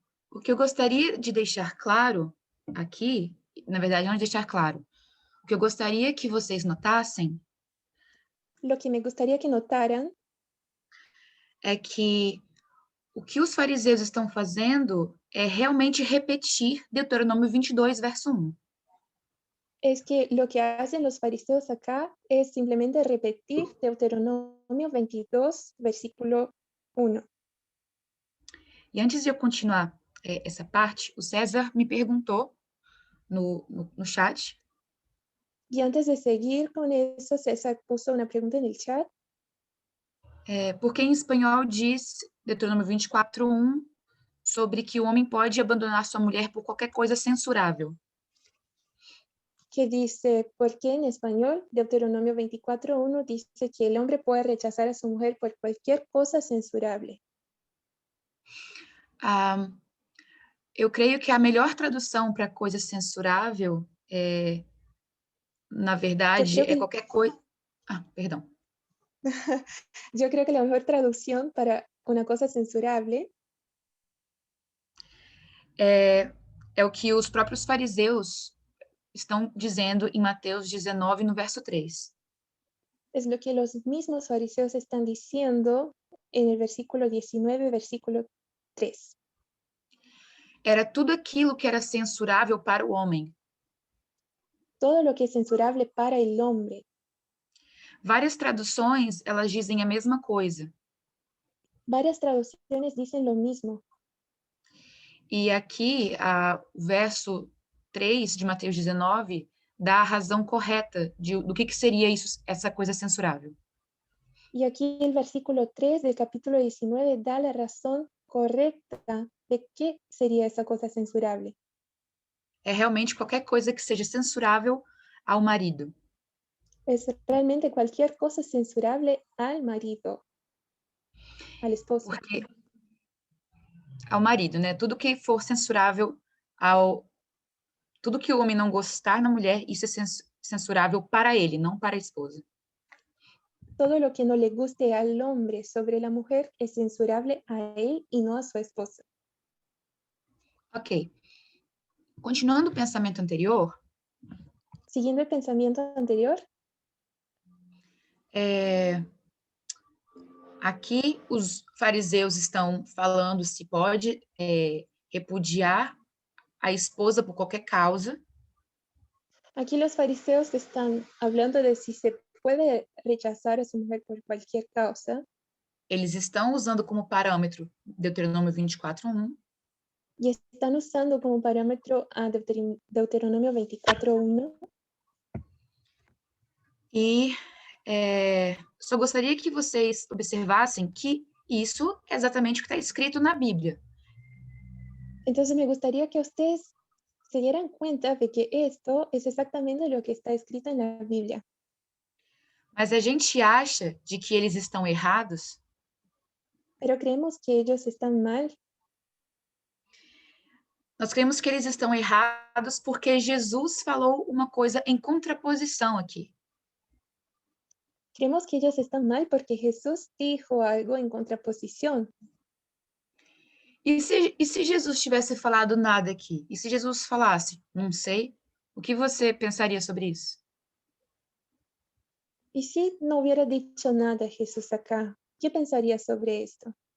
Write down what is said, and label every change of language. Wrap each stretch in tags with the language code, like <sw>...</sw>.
<pt>O que eu gostaria de deixar claro aqui, na verdade, não deixar claro, o que eu gostaria que vocês notassem</pt> <es>Lo que me gustaría que notaran</es> <pt>é que o que os fariseus estão fazendo é realmente repetir Deuteronômio 22, verso 1.</pt> <es>es que lo que hacen los fariseos acá es simplemente repetir Deuteronomio 22, versículo 1.</es> <pt>E antes de eu continuar essa parte, o César me perguntou no chat</pt> <es>Y antes de seguir con eso, César puso una pregunta en el chat.</es> <pt>por que em espanhol diz Deuteronômio 24, 1 sobre que o homem pode abandonar sua mulher por qualquer coisa censurável.</pt> <es>Que dice, porque en español Deuteronomio 24:1 dice que el hombre puede rechazar a su mujer por cualquier cosa censurable.</es> <pt>Eu creio que a melhor tradução para coisa censurável na</pt> <es>Yo</es> <pt>verdade,</pt> <es>creo</es> <pt>é que, qualquer coisa. Ah, perdão.</pt> <es>yo creo que la mejor traducción para una cosa censurable</es> <pt>É o que os próprios fariseus estão dizendo em Mateus 19, no verso 3.</pt> <es>es lo que los mismos fariseos están diciendo en el versículo 19, versículo 3.</es> <pt>Era tudo aquilo que era censurável para o homem.</pt> <es>Todo lo que es censurable para el hombre.</es> <pt>Várias traduções, elas dizem a mesma coisa.</pt> <es>Varias traducciones dicen lo mismo.</es> <pt>E aqui, o verso 3 de Mateus 19 dá a razão correta do que seria isso, essa coisa censurável.</pt> <es>Y aquí el versículo 3 del capítulo 19 da la razón correcta de qué sería esa cosa censurable.</es> <pt>É realmente qualquer coisa que seja censurável ao marido.</pt> <es>Es realmente cualquier cosa censurable al marido, al esposo.</es> <pt>Porque ao marido, né? Tudo que for censurável ao tudo que o homem não gostar na mulher, isso é censurável para ele, não para a esposa.</pt> <es>Todo lo que no le guste al hombre sobre la mujer es censurable a él y no a su esposa.</es> <pt>Ok. Continuando o pensamento anterior,</pt> <es>Siguiendo el pensamiento anterior,</es> <pt>aqui os fariseus estão falando se pode repudiar a esposa por qualquer causa.</pt> <es>aquí los fariseos están hablando de si se puede rechazar a su mujer por cualquier causa.</es> <pt>Eles estão usando como parâmetro Deuteronômio 24, 1.</pt> <es>Y están usando como parámetro a Deuteronomio 24:1.</es> <pt>E só gostaria que vocês observassem que isso é exatamente o que está escrito na Bíblia.</pt> <es>Entonces me gustaría que ustedes se dieran cuenta de que esto es exactamente lo que está escrito en la Biblia.</es> <pt>Mas a gente acha de que eles estão errados</pt> <es>Pero creemos que ellos están mal.</es> <pt>Nós cremos que eles estão errados porque Jesus falou uma coisa em contraposição aqui.</pt> <es>Creemos que ellos están mal porque Jesús dijo algo en contraposición.</es> <pt>E se Jesus tivesse falado nada aqui? E se Jesus falasse, não sei, o que você pensaria sobre isso?</pt> <es>Y si no hubiera dicho nada Jesús acá, ¿qué pensaría sobre esto?</es>